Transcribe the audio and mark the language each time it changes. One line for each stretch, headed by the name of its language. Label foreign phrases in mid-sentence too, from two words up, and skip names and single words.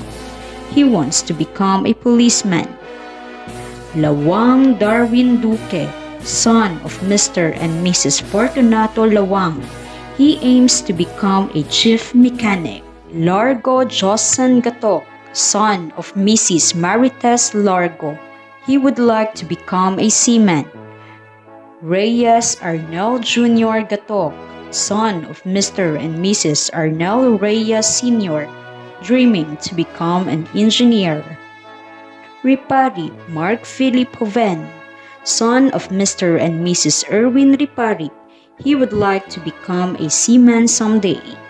English: He wants to become a policeman. Lawang Darwin Duque, son of Mr. and Mrs. Fortunato Lawang. He aims to become a chief mechanic. Largo Josan Gatok, son of Mrs. Marites Largo. He would like to become a seaman. Reyes Arnel Jr. Gatok, son of Mr. and Mrs. Arnel Reyes Sr., dreaming to become an engineer. Ripari Mark Philip Hoven, son of Mr. and Mrs. Erwin Ripari. He would like to become a seaman someday.